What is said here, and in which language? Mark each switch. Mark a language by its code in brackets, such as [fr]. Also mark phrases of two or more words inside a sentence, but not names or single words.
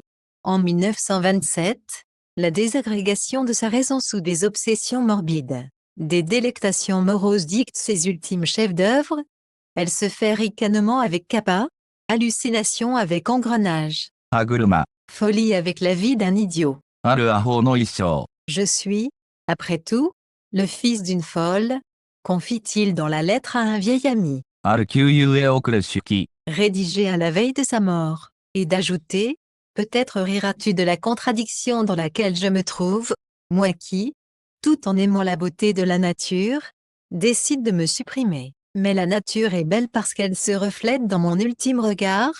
[fr] En 1927, la désagrégation de sa raison sous des obsessions morbides, des délectations moroses dictent ses ultimes chefs-d'œuvre. Elle se fait ricanement avec kappa, hallucination avec engrenage, [ja] 歯車。 [fr] folie avec la vie d'un idiot. [ja] あるアホの一生。 [fr] Je suis, après tout, le fils d'une folle, confie-t-il dans la lettre à un vieil ami, [ja] ある旧友へ送る手記。 [fr] rédigé à la veille de sa mort, et d'ajouter, peut-être riras-tu de la contradiction dans laquelle je me trouve, moi qui, tout en aimant la beauté de la nature, décide de me supprimer. Mais la nature est belle parce qu'elle se reflète dans mon ultime regard.